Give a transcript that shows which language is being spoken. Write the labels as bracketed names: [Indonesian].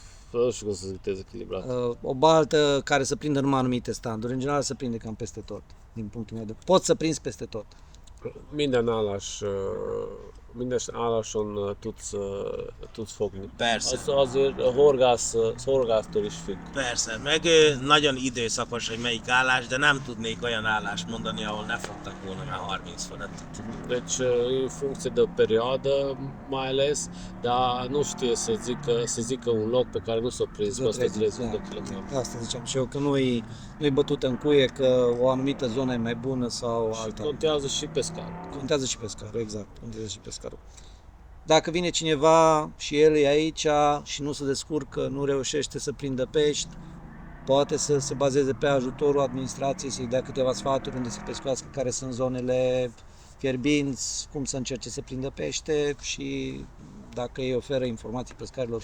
[Romanian] Nu știu cum să zic dezechilibrat. O baltă care să prindă numai anumite standuri, în general să prinde cam peste tot, din punctul meu de vedere. Poți să prinzi peste tot. [Hungarian] Minden állás minden álláson tudsz fogni. Persze. Az azért a horgásztól is függ. Persze, meg nagyon időszakos, hogy melyik állás, de nem tudnék olyan állást mondani, ahol ne fogtak volna már 30 fölöttet. [Romanian] Deci, e în funcție de perioadă, mai ales, dar nu știe să zică un loc pe care nu s-a prins peste 30 de km. Asta ziceam și eu, că nu-i bătut în cuie că o anumită zonă e mai bună sau alta. Contează și pescar. Contează și pescarul, exact, contează și pescarul. Dacă vine cineva și el e aici și nu se descurcă, nu reușește să prindă pești, poate să se bazeze pe ajutorul administrației, să-i dea câteva sfaturi unde să pescuiască, care sunt zonele fierbinți, cum să încerce să prindă pește și dacă îi oferă informații pescarilor.